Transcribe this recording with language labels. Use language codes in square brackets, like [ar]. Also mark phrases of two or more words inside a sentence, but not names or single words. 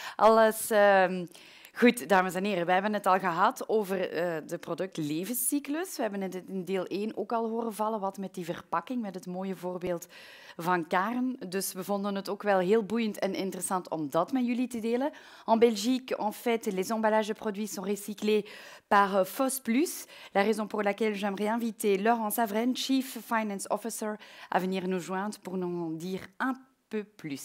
[nl] Alles goed, dames en heren. We hebben het al gehad over de productlevenscyclus. We hebben het in deel 1 ook al horen vallen, wat met die verpakking, met het mooie voorbeeld van Karen. Dus we vonden het ook wel heel boeiend en interessant om dat met jullie te delen. [fr] En Belgique, en fait, les emballages de produits sont recyclés par FOS+. La raison pour laquelle j'aimerais inviter Laurent Savren, [en] Chief Finance Officer, [fr] à venir nous joindre pour nous en dire un peu plus.